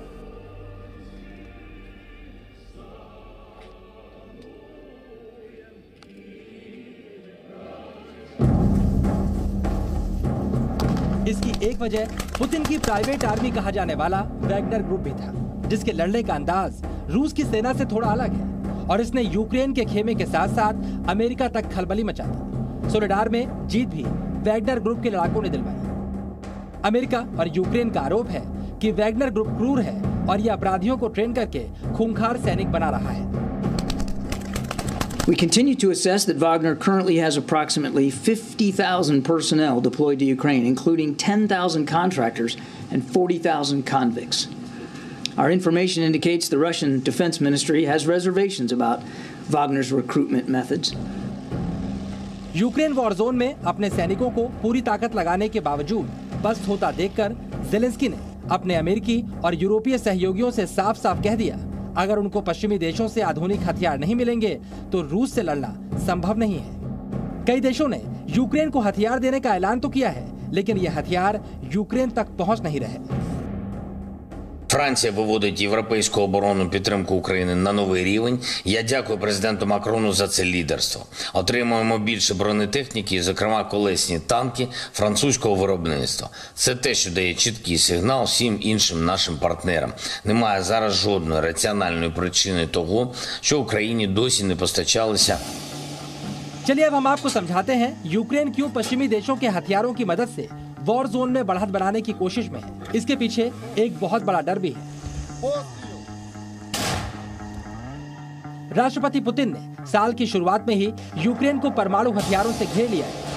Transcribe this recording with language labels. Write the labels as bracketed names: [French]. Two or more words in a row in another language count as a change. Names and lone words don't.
[Hindi] इसकी एक वजह पुतिन की [English] private army [Hindi] कहा जाने वाला वैगनर ग्रुप भी था, जिसके लड़ने का अंदाज रूस की सेना से थोड़ा अलग है और इसने यूक्रेन के खेमे के साथ साथ अमेरिका तक खलबली मचा दी। सोलेडार में जीत भी वैगनर ग्रुप के लड़ाकों ने दिलवाई। अमेरिका और यूक्रेन का आरोप है कि वैगनर ग्रुप क्रूर है और ये अपराधियों को ट्रेन करके खूंखार सैनिक बना रहा है। [English] We continue to assess that Wagner currently has approximately 50,000 personnel deployed to Ukraine, including 10,000 contractors and 40,000 convicts. Our information indicates the Russian Defense Ministry has reservations about Wagner's recruitment methods. [Hindi] यूक्रेन [English] war zone [Hindi] में अपने सैनिकों को पूरी ताकत लगाने के बावजूद पस्त होता देखकर ज़ेलेंस्की ने अपने अमेरिकी और यूरोपीय सहयोगियों से साफ साफ कह दिया, अगर उनको पश्चिमी देशों से आधुनिक हथियार नहीं मिलेंगे तो रूस से लड़ना संभव नहीं है। कई देशों ने यूक्रेन को हथियार देने का ऐलान तो किया है, लेकिन ये हथियार यूक्रेन तक पहुंच नहीं रहे। [Ukrainian] Франція виводить європейську оборонну підтримку України на новий рівень. Я дякую президенту Макрону за це лідерство. Отримуємо більше бронетехніки, зокрема колесні танки французького виробництва. Це те, що дає чіткий сигнал всім іншим нашим партнерам. Немає зараз жодної раціональної причини того, що Україні досі не постачалися. [Hindi] चलिए अब हम आपको समझाते हैं यूक्रेन क्यों पश्चिमी देशों के हथियारों की मदद से [English] war zone [Hindi] में बढ़त बनाने की कोशिश में है। इसके पीछे एक बहुत बड़ा डर भी है। राष्ट्रपति पुतिन ने साल की शुरुआत में ही यूक्रेन को परमाणु हथियारों से घेर लिया है।